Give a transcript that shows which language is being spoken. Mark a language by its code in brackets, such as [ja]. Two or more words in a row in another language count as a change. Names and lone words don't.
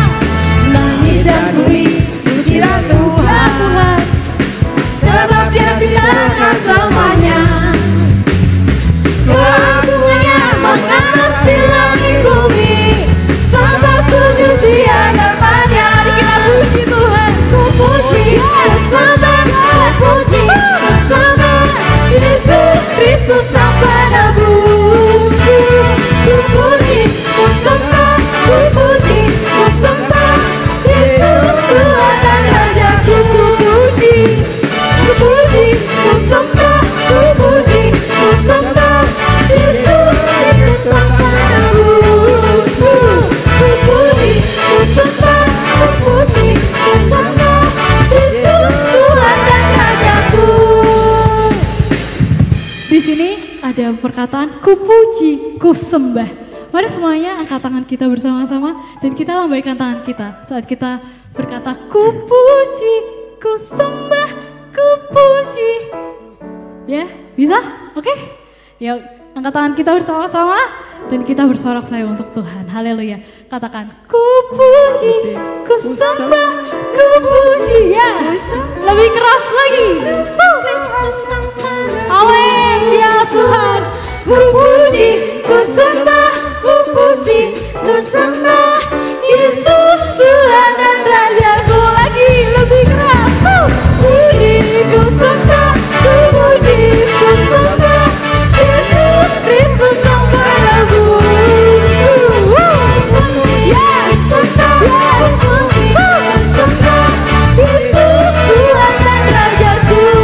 [id] Langit dan bumi, pujilah Tuhan, sebab Dia ciptakan semuanya. Keagungannya mengatasi langit bumi, sampai sujud di hadapannya. Mari kita puji Tuhan. Ku puji, ku sembah, ku puji, ku sembah Yesus Kristus Sang Penebusku. Ku puji, ku sembah, ku puji, ku sembah Yesus Tuhan dan Rajaku. Ku puji, ku puji, ku sembah, ku puji, ku sembah Yesus Kristus Sang Penebusku. Ku puji, ku sembah, ku puji, ku sembah Yesus Tuhan dan Rajaku. Di sini ada perkataan ku puji, ku sembah. Mari semuanya angkat tangan kita bersama-sama dan kita lambaikan tangan kita saat kita berkata ku puji, ku sembah, ku puji. Ya, bisa? Oke? Yuk, angkat tangan kita bersama-sama dan kita bersorak-sorai untuk Tuhan. Haleluya. Katakan ku puji, ku sembah, ku puji. Ya, lebih keras lagi. Amin, ya Tuhan. Ku puji, ku sembah, ku puji, ku sembah Yesus Tuhan dan Rajaku. Lagi lebih keras. Puji, ku sembah, ku puji, ku sembah Yesus Kristus Sang Penebusku. Ya, sembah, ku puji, ku sembah Yesus Tuhan dan Rajaku.